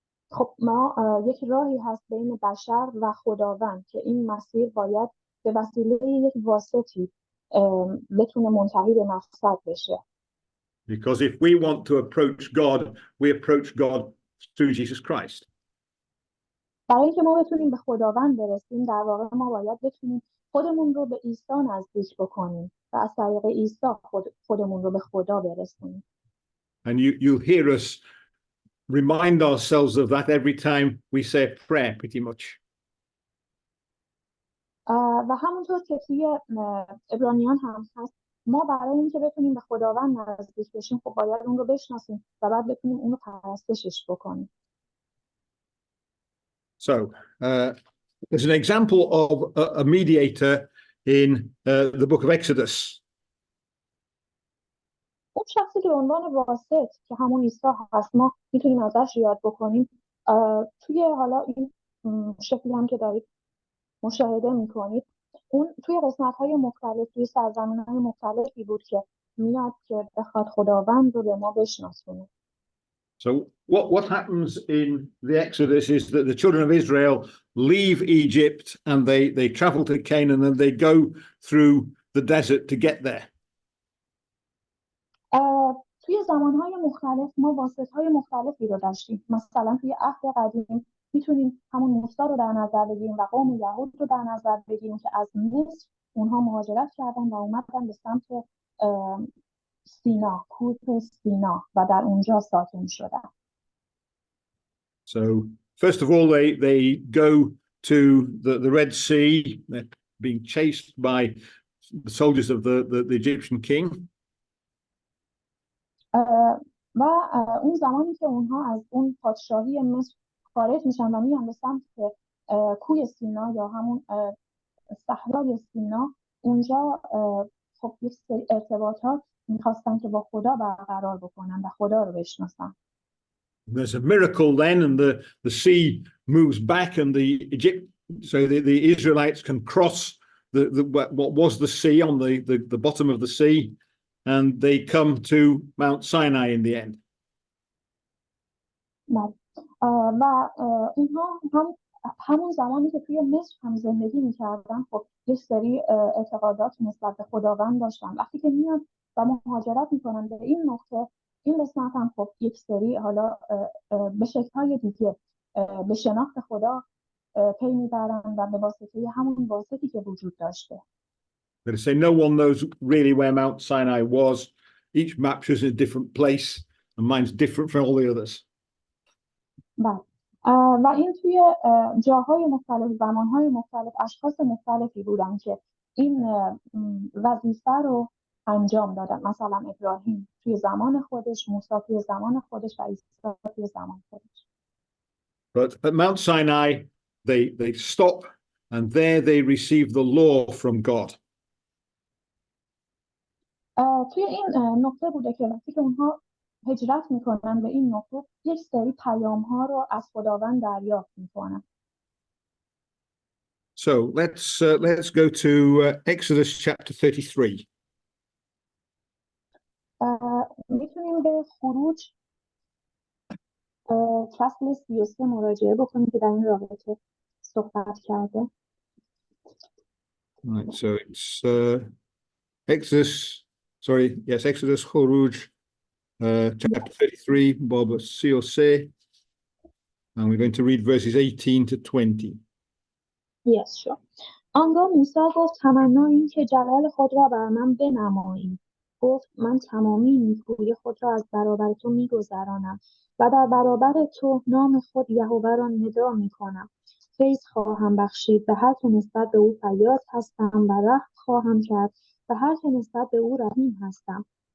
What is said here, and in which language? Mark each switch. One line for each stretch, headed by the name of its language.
Persian: خب ما یک راهی هست بین بشر و خداوند که این مسیر باید به وسیله یک واسطی بتونه منتهی به مقصد بشه.
English: Because if we want to approach God, we approach God through Jesus Christ.
Persian: برای اینکه ما بتونیم به خداوند برسیم در واقع ما باید بتونیم خودمون رو به عیسی نزدیک بکنیم و از طریق عیسی خودمون رو به خدا برسونیم.
English: And you'll hear us remind ourselves of that every time we say a prayer, pretty much.
Persian: و همونطور که توی عبرانیان هم هست ما برای اینکه بتونیم به خداوند نزدیک بشیم خب باید اون رو بشناسیم و بعد بتونیم اون رو پرستشش بکنیم.
English: So there's an example of a mediator in the book of Exodus.
Persian: اون شخصی که به عنوان واسط که همون عیسی هست ما میتونیم ازش یاد بکنیم توی حالا این شکلی هم که دارید مشاهده میکنید اون توی قسمت‌های مختلف توی سرزمین‌های مختلفی بود که میاد که بخواد خداوند رو به ما بشناسونه.
English: So what happens in the Exodus is that the children of Israel leave Egypt and they travel to Canaan and they go through the desert to get there.
Persian: توی زمانهای مختلف ما واسطه‌های مختلفی رو داشتیم. مثلا توی عهد قدیم میتونیم همون موسی رو در نظر بگیریم و قوم یهود رو در نظر بگیریم که از مصر اونها مهاجرت کردن و اومدن به سمت سینا، کوه سینا و در اونجا ساکن شدن.
English: So first of all, they go to the Red Sea. They're being chased by the soldiers of the Egyptian king.
Persian: و اون زمانی که اونها از اون پادشاهی مصر خارج میشن و میان به سمت کوه سینا یا همون صحرای سینا، اونجا خب یک سری ارتباطات میخواستن که با خدا برقرار بکنن و خدا رو بشناسن.
English: There's a miracle then, and the sea moves back, and the Israelites can cross what was the sea on the bottom of the sea, and they come to Mount Sinai in the end.
Persian: و اونها همون زمانی که توی مصر هم زندگی میکردن خب یک سری اعتقادات نسبت به خداوند داشتن. وقتی که میان و مهاجرت میکنن به این نقطه، این قسمت هم خب یک سری حالا به شکل‌های دیگه به شناخت خدا پی میبرن و به واسطه همون واسطی که وجود داشته.
English: They say no one knows really where Mount Sinai was. Each map shows a different place, and mine's different from all the others.
Persian: و این توی جاهای مختلف، زمانهای مختلف، اشخاص مختلفی بودن که این وظیفه رو انجام دادن. مثلا ابراهیم توی زمان خودش، موسی توی زمان خودش و عیسی توی زمان خودش.
English: But at Mount Sinai, they stop, and there they receive the law from God.
Persian: توی این نقطه بوده که وقتی که اونها هجرت میکنن به این نقطه، یک سری پیام ها رو از خداوند دریافت میکنن.
English: So let's go to Exodus chapter 33.
Persian: میتونیم به خروج فصل 33 مراجعه بکنیم که در این رابطه صحبت کرده.
English: Right, so it's Exodus خروج chapter 33
Persian: باب 33,
English: and we're going to read verses 18 to 20. Yes, sure.
Persian: آنگاه موسی گفت تمنا این که جلال خود را بر من بنمایی. گفت من تمامی نیکویی خود را از برابر تو میگذرانم و در برابر تو نام خود یهوه را ندا میکنم. فیض خواهم بخشید به هر که نسبت به او فیاض هستم و رحم خواهم کرد به هر که نسبت به او رحیم هستم.